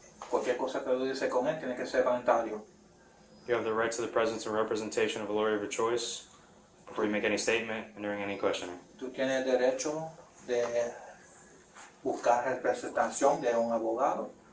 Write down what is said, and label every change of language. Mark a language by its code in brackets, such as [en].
[es] Cualquier cosa que tú dices con él tiene que ser voluntario. [en] You have the right to the presence and representation of a lawyer of your choice before you make any statement and during any questioning. [es] Tú tienes el derecho de buscar representación de un abogado